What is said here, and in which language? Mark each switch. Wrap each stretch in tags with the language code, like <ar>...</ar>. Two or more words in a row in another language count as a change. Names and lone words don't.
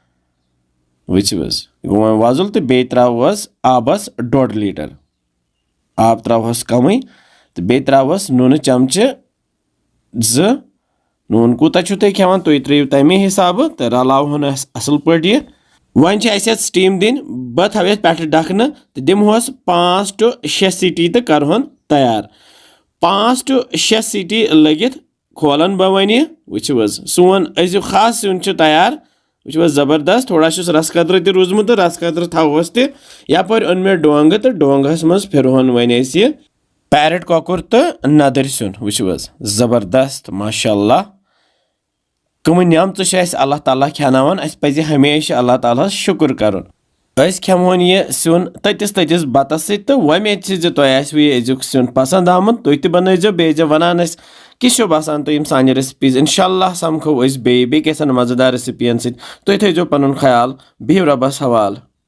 <ks>वो वजुल तो बे त्रावस आबस 1.5 लीटर आब त्रावस कम तो बे त्रावस नून चमच 2 नून कूता तुम खेवान तुम त्रो तमे हिसाब तो रलावन असल पे वन स्टीम दिन बह थव पे ढकन तो दिमोस 5 to 6 सीटी तो करहोन तैयार 5 to 6 सीटी लगित खोलन बह वन वो सोन अजु खास सुन तैयार वो जबरदस्त थोड़ा रस कतर त रूजमुत तो रस कतर थवस तपर ओन मे डोंग तो डोंगस मज फिरहोन वन यह पैरट कोकुर तो नदर सुन वो जबरदस्त माशाअल्लाह कम नियमत अल्लाह ताला खेनावान अस पज़ हमेशा अल्लाह ताला शुक्र करुन अस खेमोन यह सुन ततिस ततिस बतस तो वमेद तुह अजुक सुन पसंद आमुत तुह तनो बे वनान किस बसान तुम सान रेसिपीज इंशाल्लाह समखो बे कैसन मजेदार रेसिपियन तुह थो पन ख्याल बिहु रबस हवाल।</ks>